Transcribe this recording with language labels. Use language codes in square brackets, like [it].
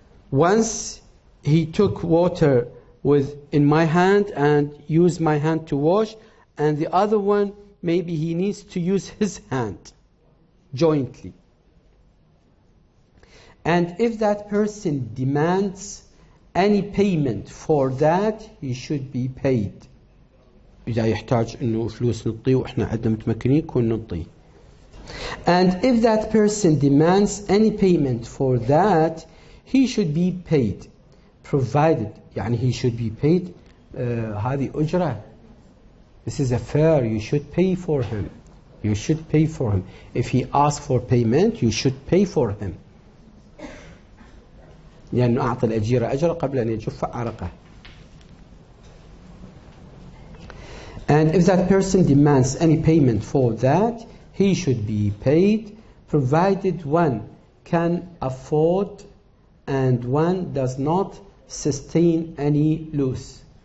[en] Once he took water in my hand and used my hand to wash, and the other one maybe he needs to use his hand jointly. And if that person demands any payment for that, he should be paid. [ar] إذا يحتاج إنه فلوس نعطيه وإحنا عندنا متمكنين كون نعطيه. [en] And if that person demands any payment for that, he should be paid, provided [ar] يعني [en] he should be paid [ar] هذه أجرة. [en] This is a fare. You should pay for him. You should pay for him. If he asks for payment, you should pay for him. [ar] لأنه أعطى الأجير أجر قبل أن يجف عرقه. [en] And if that person demands any payment for that, he should be paid, provided one can afford and one does not sustain any loss.